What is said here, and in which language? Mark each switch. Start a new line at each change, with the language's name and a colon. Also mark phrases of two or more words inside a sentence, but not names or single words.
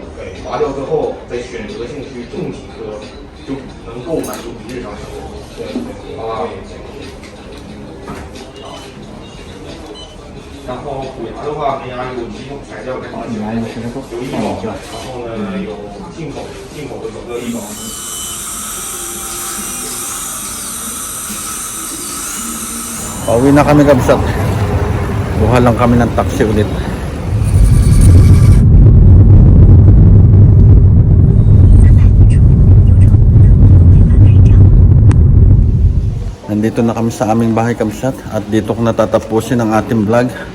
Chinese: 对，拔掉之后再选择性去种几棵，就能够满足你日常生活。对，好吧。然后虎牙的话，门牙有几种材料跟保险，有医保，然后呢有进口的整个医保。
Filipino: Pauwi na kami kapsat. Buha lang kami ng taxi ulit. Nandito na kami sa aming bahay kapsat at dito ko natatapusin ang ating vlog.